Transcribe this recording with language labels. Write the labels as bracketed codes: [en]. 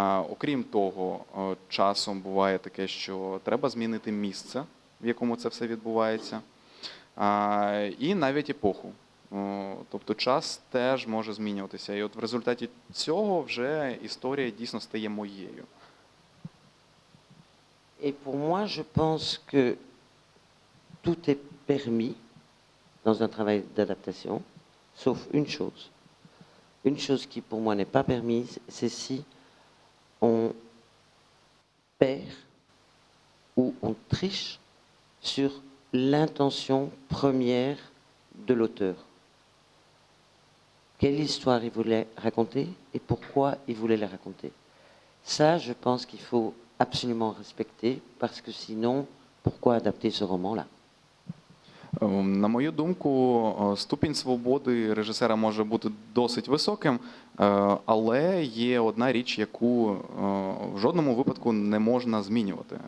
[uk] Окрім того, часом буває таке, що треба змінити місце, в якому це все відбувається, і навіть епоху. Тобто час теж може змінюватися. І от в результаті цього вже історія дійсно стає моєю. [fr] Et pour moi, je pense que tout est permis dans un travail d'adaptation, sauf une chose. Une chose qui pour moi n'est pas permise, c'est si on perd ou on triche sur l'intention première de l'auteur. Quelle histoire il voulait raconter et pourquoi il voulait la raconter. Ça, je pense qu'il faut absolument respecter, parce que sinon, pourquoi adapter ce roman-là? [uk] На мою думку, ступінь свободи режисера може бути досить високим, але є одна річ, яку в жодному випадку не можна змінювати.